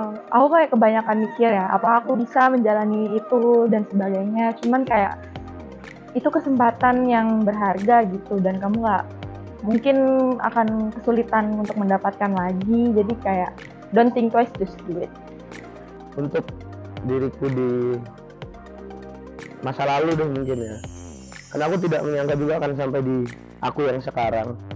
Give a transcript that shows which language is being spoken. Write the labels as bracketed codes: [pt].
[id] Aku kayak kebanyakan mikir ya, apa aku bisa menjalani itu dan sebagainya. Cuman kayak itu kesempatan yang berharga gitu, dan kamu nggak mungkin akan kesulitan untuk mendapatkan lagi. Jadi kayak [en] don't think twice, just do it. [id] Untuk diriku di masa lalu deh mungkin ya, karena aku tidak menyangka juga akan sampai di aku yang sekarang.